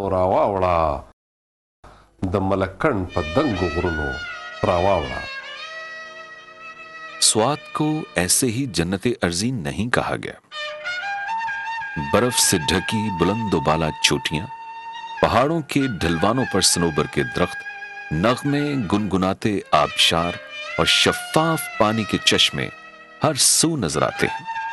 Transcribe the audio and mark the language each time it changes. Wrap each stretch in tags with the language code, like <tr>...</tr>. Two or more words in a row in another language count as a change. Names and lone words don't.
<ps>راواوړه د ملکن په دنګو غرونو راواوړه.</ps> <ur>سوات کو ایسے ہی جنت ارضی نہیں کہا گیا. برف سے ڈھکی بلند و بالا چوٹیاں، پہاڑوں کے ڈھلوانوں پر صنوبر کے درخت، نغمے گنگناتے آبشار اور شفاف پانی کے چشمے ہر سو نظر آتے ہیں.</ur>